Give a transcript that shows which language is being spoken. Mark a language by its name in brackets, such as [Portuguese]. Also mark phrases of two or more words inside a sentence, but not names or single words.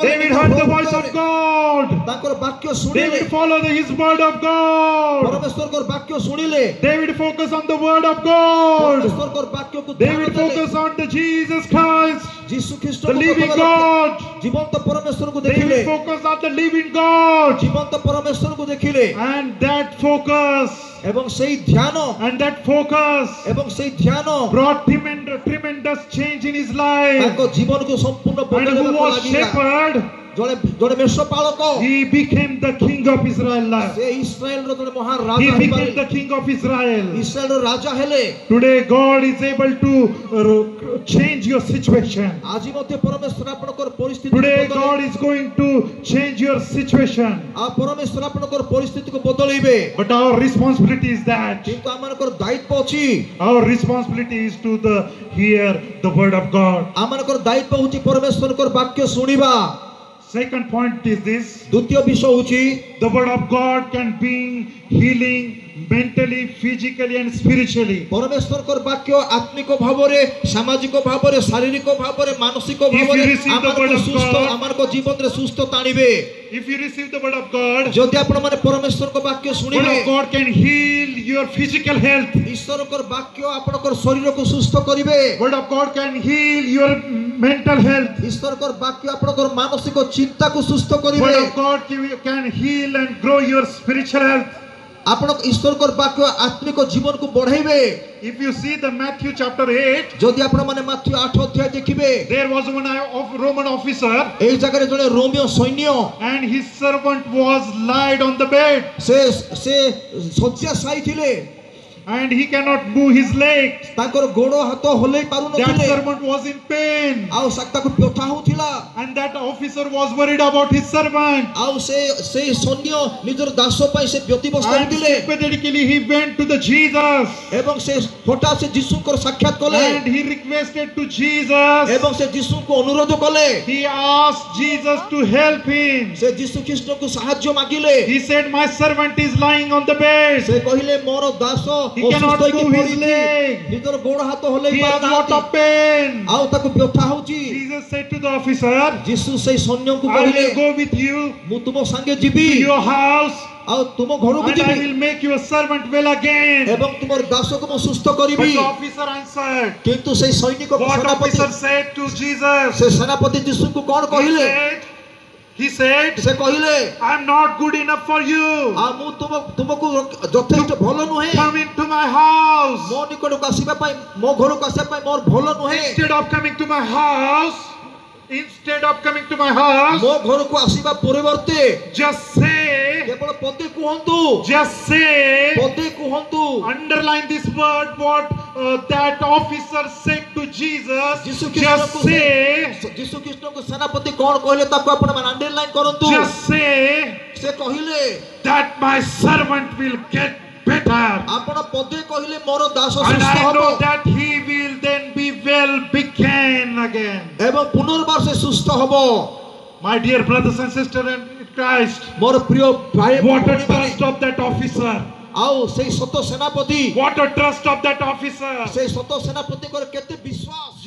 [English] David heard the voice of God. [Odia] ତାଙ୍କର ବାକ୍ୟ ଶୁଣିଲେ [English] David followed his word of God. [Odia] ପରମେଶ୍ୱରଙ୍କର ବାକ୍ୟ ଶୁଣିଲେ [English] David focused on the word of God. [Odia] ପରମେଶ୍ୱରଙ୍କର ବାକ୍ୟକୁ [English] David focused on the Jesus Christ, [Odia] ଯୀଶୁ [English] the [Odia] ଖ୍ରୀଷ୍ଟଙ୍କୁ [English] living [Odia] ପ୍ରଥମେ [English] God. [Odia] ଜୀବନ୍ତ ପରମେଶ୍ୱରଙ୍କୁ ଦେଖିଲେ [English] David focused on the living God. [Odia] ଜୀବନ୍ତ ପରମେଶ୍ୱରଙ୍କୁ ଦେଖିଲେ [English] And that focus, [Odia] ଏବଂ ସେଇ ଧ୍ୟାନ ଏବଂ ସେଇ ଧ୍ୟାନ [English] brought tremendous change in his life. [Odia] ତାଙ୍କ ଜୀବନକୁ ସମ୍ପୂର୍ଣ୍ଣ [English] And who [Odia] ବଦଳାଇବାକୁ [English] was [Odia] ଲାଗିଲା [English] shepherd, [Odia] ଜଣେ ମେଷପାଳକ [English] he became the king of Israel. [Odia] ସେ ଇସ୍ରାଏଲର ଜଣେ ମହାନ [English] He [Odia] ରାଜା [English] became [Odia] ହେଇପାରିଲେ [English] the king of Israel. [Odia] ଇସ୍ରାଏଲର ରାଜା ହେଲେ [English] Today God is able to change your situation. [Odia] ଆଜି ମଧ୍ୟ ପରମେଶ୍ୱର ଆପଣଙ୍କର ପରିସ୍ଥିତି [English] Today God is going to change your situation. [Odia] ଆଉ ପରମେଶ୍ୱର ଆପଣଙ୍କର ପରିସ୍ଥିତିକୁ ବଦଳେଇବେ [English] But our responsibility is that. [Odia] କିନ୍ତୁ ଆମମାନଙ୍କର ଦାୟିତ୍ୱ ଅଛି [English] Our responsibility is to hear the word of God. [Odia] ଆମମାନଙ୍କର ଦାୟିତ୍ୱ ହେଉଛି ପରମେଶ୍ୱରଙ୍କର ବାକ୍ୟ ଶୁଣିବା [English] Second point is this. [Odia] ଦ୍ୱିତୀୟ ବିଷୟ ହେଉଛି [English] The word of God can bring healing mentally, physically and spiritually. [Odia] ପରମେଶ୍ୱରଙ୍କର ବାକ୍ୟ ଆତ୍ମିକ ଭାବରେ ସାମାଜିକ ଭାବରେ ଶାରୀରିକ ଭାବରେ ମାନସିକ ଭାବରେ [English] receive the word of God- [Odia] ଆମମାନଙ୍କ ଜୀବନରେ ସୁସ୍ଥ ଟାଣିବେ [English] If you receive the word of God, [Odia] ଯଦି ଆପଣମାନେ ପରମେଶ୍ୱରଙ୍କ ବାକ୍ୟ [English] word [Odia] ଶୁଣିବେ [English] of God can heal your physical health. [Odia] ଈଶ୍ୱରଙ୍କର ବାକ୍ୟ ଆପଣଙ୍କର ଶରୀରକୁ ସୁସ୍ଥ କରିବେ [English] Word of God can heal your mental health. [Odia] ଈଶ୍ୱରଙ୍କର ବାକ୍ୟ ଆପଣଙ୍କର ମାନସିକ ଚିନ୍ତାକୁ ସୁସ୍ଥ କରିବେ [English] Word of God can heal and grow your spiritual health. [Odia] ଆପଣ ଈଶ୍ୱରଙ୍କର ବାକ୍ୟ ଆତ୍ମିକ ଜୀବନକୁ ବଢାଇବେ [English] If you see the Matthew chapter 8, [Odia] ଯଦି ଆପଣମାନେ ମାଥ୍ୟୁ 8 ଅଧ୍ୟାୟ ଦେଖିବେ [English] there was one Roman officer [Odia] ଏହି ଜାଗାରେ ଜଣେ ରୋମିଓ ସୈନ୍ୟ [English] and his servant was laid on the bed [Odia] ସେ ଶଯ୍ୟାଶାୟୀ ଥିଲେ [English] and he cannot move his legs. [Odia] ତାଙ୍କର ଗୋଡ଼ ହାତ ହଲେଇ [English] That [Odia] ପାରୁନଥିଲେ [English] servant was in pain [Odia] ଆଉ ତାକୁ ବ୍ୟଥା ହଉଥିଲା [English] and that officer was worried about his servant. [Odia] ଆଉ ସେଇ ସୈନ୍ୟ ନିଜର ଦାସ ପାଇଁ ସେ ବ୍ୟତିବ୍ୟସ୍ତ [English] And [Odia] ହେଉଥିଲେ [English] sympathetically he went to the Jesus [Odia] ଏବଂ ସେ ହଠାତ୍ ସେ ଯୀଶୁଙ୍କର ସାକ୍ଷାତ କଲେ [English] and he requested to Jesus. [Odia] ଏବଂ ସେ ଯୀଶୁଙ୍କୁ ଅନୁରୋଧ କଲେ [English] He asked Jesus to help him. [Odia] ସେ ଯୀଶୁ ଖ୍ରୀଷ୍ଟଙ୍କୁ ସାହାଯ୍ୟ ମାଗିଲେ [English] He said, my servant is lying on the bed. [Odia] ସେ କହିଲେ ମୋର ଦାସ [English] He cannot [Odia] ଅସୁସ୍ଥ ହେଇକି [English] move his [Odia] ପଡ଼ିଛି [English] leg. [Odia] ନିଜର ଗୋଡ଼ ହାତ ହଲେଇ [English] He has lot [Odia] ପାରୁନାହାନ୍ତି [English] of pain. [Odia] ଆଉ ତାକୁ ବ୍ୟଥା ହଉଛି [English] Jesus said to the officer, [Odia] ଯୀଶୁ ସେଇ ସୈନ୍ୟଙ୍କୁ [English] I [Odia] କହିଲେ [English] will go with you [Odia] ମୁଁ ତୁମ ସାଙ୍ଗେ ଯିବି [English] to your house [Odia] ଆଉ ତୁମ ଘରକୁ [English] and I [Odia] ଯିବି [English] will make your servant well again. [Odia] ଏବଂ ତୁମର ଦାସକୁ ମୁଁ ସୁସ୍ଥ [English] But [Odia] କରିବି [English] the officer answered, [Odia] କିନ୍ତୁ ସେଇ ସୈନିକ [English] what [Odia] ସେନାପତି [English] officer said to Jesus? [Odia] ସେ ସେନାପତି ଯୀଶୁଙ୍କୁ କଣ କହିଲେ [English] He said, [Odia] ସେ କହିଲେ [English] I am not good enough for you. [Odia] ଆଉ ମୁଁ ତୁମକୁ ଯଥେଷ୍ଟ ଭଲ ନୁହେଁ [English] Come into my house. [Odia] ମୋ ନିକଟକୁ ଆସିବା ପାଇଁ ମୋ ଘରକୁ ଆସିବା ପାଇଁ ମୋର ଭଲ ନୁହେଁ [English] Instead of coming to my house, [Odia] ମୋ ଘରକୁ ଆସିବା ପରିବର୍ତ୍ତେ [English] just say [Odia] କେବଳ ପଦେ କୁହନ୍ତୁ [English] Just say, [Odia] ପଦେ କୁହନ୍ତୁ [English] underline this word, what that officer said to Jesus. [Odia] ଯୀଶୁ [English] Just [Odia] ଖ୍ରୀଷ୍ଟଙ୍କୁ [English] say, [Odia] ଯୀଶୁ ଖ୍ରୀଷ୍ଟଙ୍କୁ ସେନାପତି କଣ କହିଲେ ତାକୁ ଆପଣ ମାନେ ଅଣ୍ଡରଲାଇନ୍ କରନ୍ତୁ [English] just say [Odia] ସେ କହିଲେ [English] that my servant will get better. [Odia] ଆପଣ ପଦେ କହିଲେ ମୋର ଦାସ [English] And [Odia] ସୁସ୍ଥ [English] I [Odia] ହେବ [English] know that he will then be well began again. [Odia] ଏବଂ ପୁନର୍ବାର ସେ ସୁସ୍ଥ ହେବ [English] My dear brothers and sisters in Christ, [Odia] ମୋର ପ୍ରିୟ ଭାଇ [English] what a [Odia] ଭଉଣୀମାନେ, [English] trust of that officer. [Odia] ଆଉ ସେଇ ସତ ସେନାପତି [English] What a trust of that officer. [Odia] ସେଇ ସତ ସେନାପତିଙ୍କର କେତେ ବିଶ୍ୱାସ